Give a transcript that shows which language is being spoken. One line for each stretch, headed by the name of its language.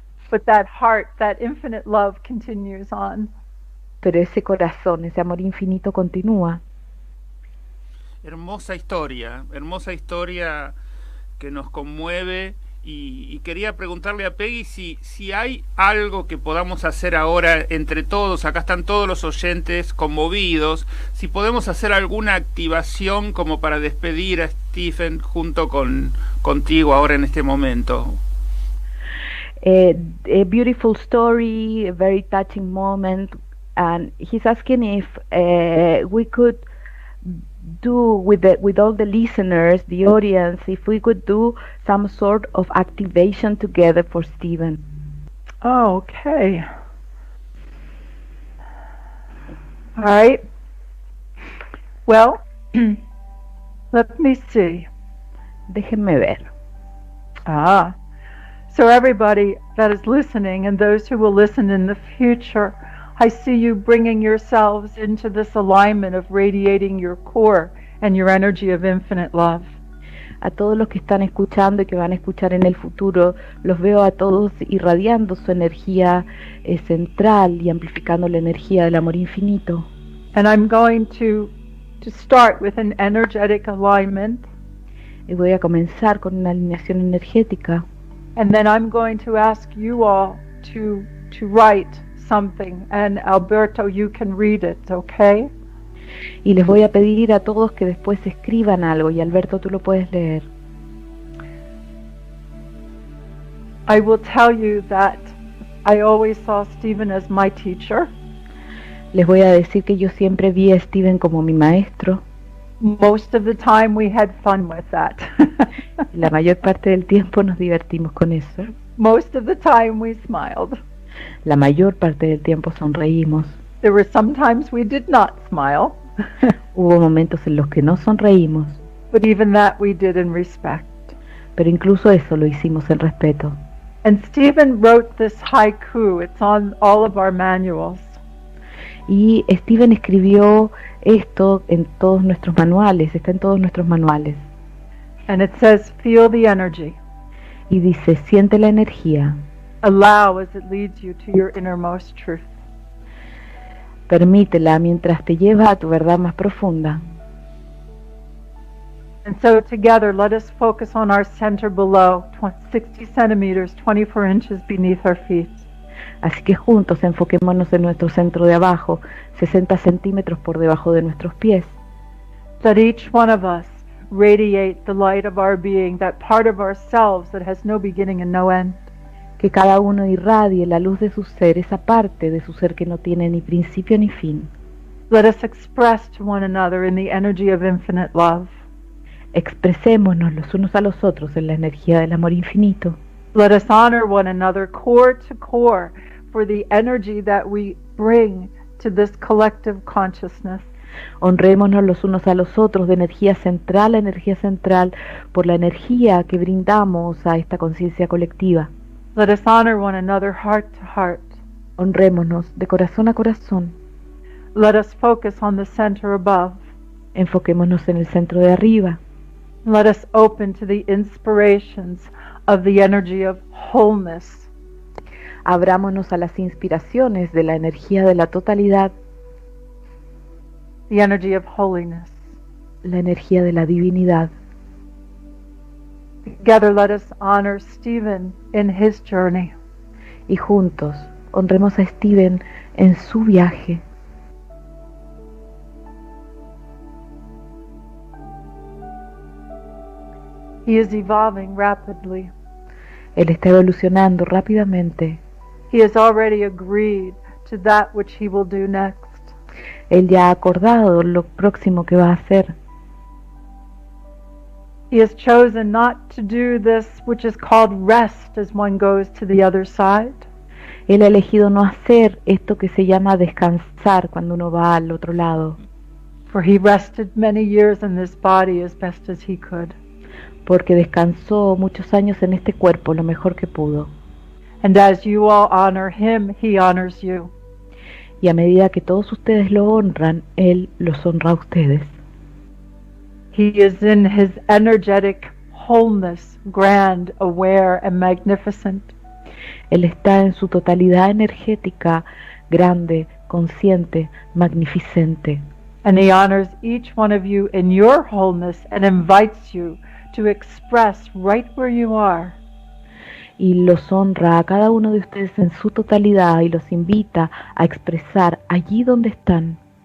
English: But that heart, that infinite love continues on.
Spanish: Pero ese corazón, ese amor infinito continúa. Hermosa historia que nos conmueve y quería preguntarle a Peggy si hay algo que podamos hacer ahora entre todos, acá están todos los oyentes conmovidos, si podemos hacer alguna activación como para despedir a Stephen junto contigo ahora en este momento.
English: A beautiful story, a very touching moment, and he's asking if we could do with all the listeners, the audience, if we could do some sort of activation together for Stephen. Oh, okay. All right. Well, let me see.
Spanish: Déjenme ver.
English: So So everybody that is listening and those who will listen in the future, I see you bringing yourselves into this alignment of radiating your core and your energy of infinite love.
Spanish: A todos los que están escuchando y que van a escuchar en el futuro, los veo a todos irradiando su energía central y amplificando la energía del amor infinito.
English: And I'm going to start with an energetic alignment.
Spanish: Y voy a comenzar con una alineación energética.
English: And then I'm going to ask you all to write something. And Alberto, you can read it, okay?
Spanish: Y les voy a pedir a todos que después escriban algo, y Alberto, tú lo puedes leer.
English: I will tell you that I always saw Stephen as my teacher.
Spanish: Les voy a decir que yo siempre vi a Steven como mi maestro.
English: Most of the time we had fun with that.
Spanish: La mayor parte del tiempo nos divertimos con eso.
English: Most of the time we smiled.
Spanish: La mayor parte del tiempo sonreímos.
English: There were some times we did not smile.
Spanish: Hubo momentos en los que no sonreímos.
English: But even that we did in respect.
Spanish: Pero incluso eso lo hicimos en respeto.
English: And Stephen wrote this haiku. It's on all of our manuals.
Spanish: Y Steven escribió esto en todos nuestros manuales, está en todos nuestros manuales.
English: And it says, feel the energy.
Spanish: Y dice, siente la energía.
English: Allow as it leads you to your innermost truth.
Spanish: Permítela mientras te lleva a tu verdad más profunda.
English: And so together, let us focus on our center below, 60 centimeters, 24 inches beneath our feet.
Spanish: Así que juntos enfoquémonos en nuestro centro de abajo, 60 centímetros por debajo de nuestros pies.
English: Let each one of us radiate the light of our being, that part of ourselves that has no beginning and no end.
Spanish: Que cada uno irradie la luz de su ser, esa parte de su ser que no tiene ni principio ni fin.
English: Let us express to one another in the energy of infinite love.
Spanish: Expresémonos los unos a los otros en la energía del amor infinito.
English: Let us honor one another core to core for the energy that we bring to this collective consciousness.
Spanish: Honrémonos los unos a los otros de energía central a energía central por la energía que brindamos a esta conciencia colectiva.
English: Let us honor one another heart to heart.
Spanish: Honrémonos de corazón a corazón.
English: Let us focus on the center above.
Spanish: Enfoquémonos en el centro de arriba.
English: Let us open to the inspirations of the energy of wholeness.
Spanish: Abrámonos a las inspiraciones de la energía de la totalidad.
English: The energy of holiness.
Spanish: La energía de la divinidad.
English: Together let us honor Stephen in his journey.
Spanish: Y juntos honremos a Steven en su viaje.
English: He is evolving rapidly.
Spanish: Él está evolucionando rápidamente.
English: He has already agreed to that which he will do next.
Spanish: Él ya ha acordado lo próximo que va a hacer.
English: He has chosen not to do this which is called rest as one goes to the other side.
Spanish: Él ha elegido no hacer esto que se llama descansar cuando uno va al otro lado.
English: For he rested many years in this body as best as he could.
Spanish: Porque descansó muchos años en este cuerpo lo mejor que pudo.
English: And as you all honor him, he honors you.
Spanish: Y a medida que todos ustedes lo honran, él los honra a ustedes.
English: He is in his energetic wholeness, grand, aware, and magnificent.
Spanish: Él está en su totalidad energética, grande, consciente, magnificente.
English: And he honors each one of you in your wholeness and invites you to express right where you are.
Spanish: Y los honra a cada uno de ustedes en su totalidad y los invita a expresar allí donde están.